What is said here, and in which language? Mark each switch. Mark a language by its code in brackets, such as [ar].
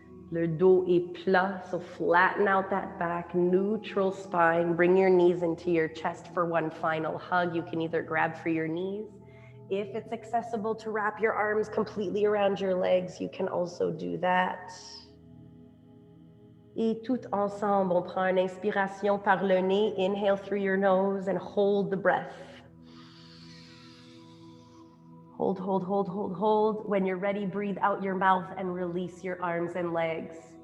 [fr] Le dos est plat, [en] so flatten out that back, neutral spine. Bring your knees into your chest for one final hug. You can either grab for your knees. If it's accessible to wrap your arms completely around your legs, you can also do that. [fr] Et tout ensemble, on prend une inspiration par le nez. [en] Inhale through your nose and hold the breath. Hold, hold, hold, hold, hold. When you're ready, breathe out your mouth and release your arms and legs.